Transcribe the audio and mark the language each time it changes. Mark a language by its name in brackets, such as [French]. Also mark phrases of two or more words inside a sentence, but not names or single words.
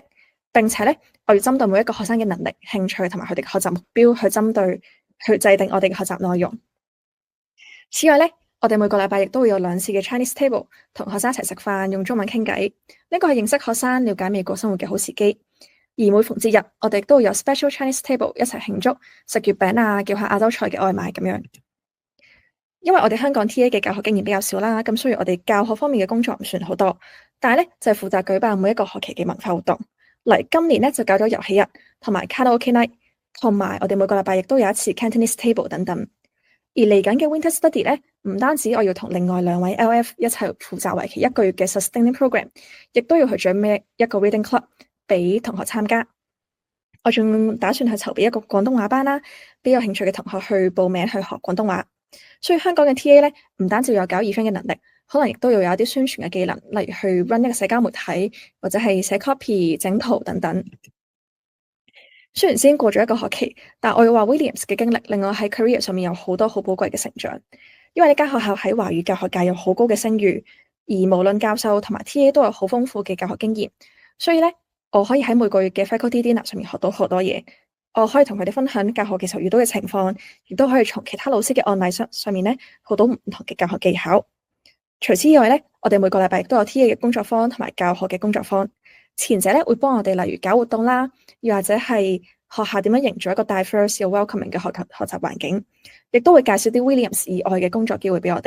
[Cantonese] 並且呢，我要針對每一個學生嘅能力、興趣同埋佢哋嘅學習目標去制定我哋嘅學習內容。此外呢，我哋每個禮拜亦都會有2次嘅 [English] Chinese table， [Cantonese] 同學生一齊食飯，用中文傾偈。呢個係認識學生、了解美國生活嘅好時機。而每逢節日，我哋都會有 [English] special Chinese table [Cantonese] 一齊慶祝，食月餅啊，叫下亞洲菜嘅外賣咁樣。因為我哋香港 TA 嘅教學經驗比較少啦，咁所以我哋教學方面嘅工作唔算好多，但係呢，就係負責舉辦每一個學期嘅文化活動。嚟今年呢，就搞咗遊戲日同埋卡拉 OK night， 同埋我哋每個禮拜亦都有一次 [English] Cantonese table [Cantonese] 等等。而嚟緊嘅 [English] winter study [Cantonese] 呢，唔單止我要同另外2位 LF 一齊負責為期1個月嘅 [English] sustaining program， [Cantonese] 亦都要去準備一個 [English] reading club [Cantonese] 俾同學參加。我仲打算去籌備一個廣東話班啦，俾有興趣嘅同學去報名去學廣東話。所以香港嘅 TA 呢，唔單止要有搞 event 嘅能力，可能亦都要有一啲宣傳嘅技能，例如去 run 一個社交媒體，或者係寫 copy、整圖等等。雖然先過咗1個學期，但我要話 Williams 嘅經歷令我喺 career 上面有好多好寶貴嘅成長。因為呢間學校喺華語教學界有好高嘅聲譽，而無論教授同埋 TA 都有好豐富嘅教學經驗，所以呢，我可以喺每個月嘅 [English] faculty dinner [Cantonese] 上面學到好多嘢。我可以同佢哋分享教學嘅時候遇到嘅情況，亦都可以從其他老師嘅案例上面呢學到唔同嘅教學技巧。除此以外呢，我哋每個禮拜亦都有 TA 嘅工作坊同埋教學嘅工作坊。前者呢會幫我哋例如搞活動啦，又或者係學校點樣營造一個 diverse 又 welcoming 嘅學習環境，亦都會介紹啲 Williams 以外嘅工作機會俾我哋。